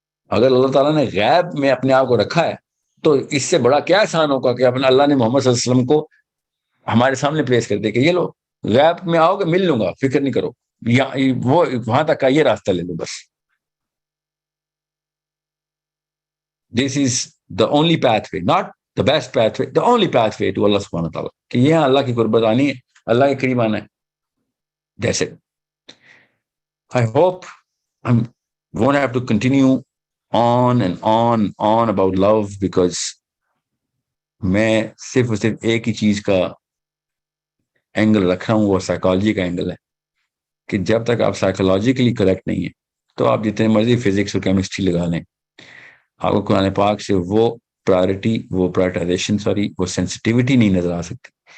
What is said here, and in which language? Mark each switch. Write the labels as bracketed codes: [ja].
[ur] اگر اللہ تعالیٰ نے غیب میں اپنے آپ کو رکھا ہے تو اس سے بڑا کیا احسان ہوگا کہ اپنے اللہ نے محمد صلی اللہ علیہ وسلم کو ہمارے سامنے پیش کر دے کہ یہ لو غیب میں آؤ گے مل لوں گا, فکر نہیں کرو, وہ وہاں تک کا یہ راستہ لے لو بس. [en] This is the only pathway, not the best pathway, the only pathway to Allah subhanahu wa ta'ala. [ur] کہ یہ اللہ کی قربت آنی ہے, اللہ کے قریب آنا ہے. [en] That's it. I hope I won't have to continue on and on about love because [ur] میں صرف اور صرف ایک ہی چیز کا اینگل رکھ رہا ہوں, وہ سائیکالوجی کا اینگل ہے کہ جب تک آپ سائیکولوجیکلی کریکٹ نہیں ہیں تو آپ جتنے مرضی فزکس اور کیمسٹری لگا لیں, آپ کو قرآن پاک سے وہ پرائرٹائزیشن وہ سینسٹیوٹی نہیں نظر آ سکتی.